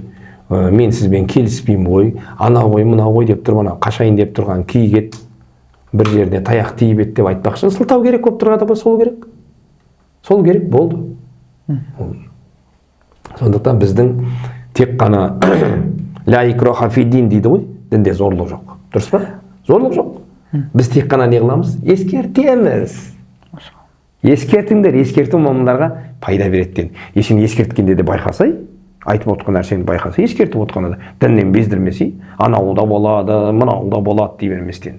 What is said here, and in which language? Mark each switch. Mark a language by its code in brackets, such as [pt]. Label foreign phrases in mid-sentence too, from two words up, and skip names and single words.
[kk] Мен сізбен келіспеймін ғой, анау ғой, мынау ғой деп тұрып, қашайын деп тұрған киігет бір жеріне таяқ тиіп ет деп айтпақшы, сылтау керек болып тұрғанда ба, сол керек. Сол керек болды. Сондықтан біздің тек қана [ar] لا إكراه في الدين [kk] дейді ғой, дінде зорлық жоқ. Дұрыс па? Зорлық жоқ. Біз тек қана не қыламыз? Ескертеміз. Ескертіңдер, ескерту момындарға пайда береді. Сен ескерткенде де байқасай, айтып отқан нәрсені байқаса, ескертіп отқанда да діннен бездірмесей, анау да болады, мынау да болады дей берместен.